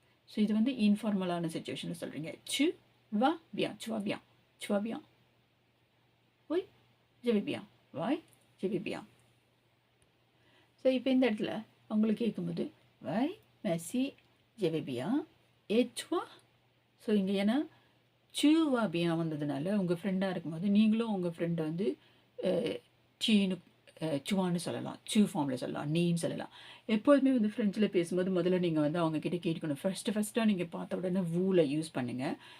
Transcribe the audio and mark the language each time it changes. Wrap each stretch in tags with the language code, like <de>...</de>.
<ta>So இது வந்து இன்ஃபார்மலான சுச்சுவேஷனில் சொல்கிறீங்க.</ta> <fr>tu vas bien, tu vas bien, tu vas bien. Oui, je vais bien. Oui, je vais bien.</fr> <ta>So இப்போ இந்த இடத்துல உங்களுக்கு கேட்கும்போது</ta> <fr>oui, merci, je vais bien, et toi?</fr> <ta>So இங்கே ஏன்னா</ta> <fr>tu vas bien</fr> <ta>வந்ததுனால உங்கள் ஃப்ரெண்டாக இருக்கும்போது நீங்களும் உங்கள் ஃப்ரெண்டை வந்து சீனு சுவான்னு சொல்லலாம், சூ ஃபார்மில் சொல்லலாம், நீன்னு சொல்லலாம். எப்போதுமே வந்து ஃப்ரெண்ட்ஸில் பேசும்போது முதல்ல நீங்கள் வந்து அவங்கக்கிட்ட கேட்கணும். ஃபஸ்ட்டாக நீங்கள் பார்த்த உடனே வூவில் யூஸ் பண்ணுங்கள்.</ta>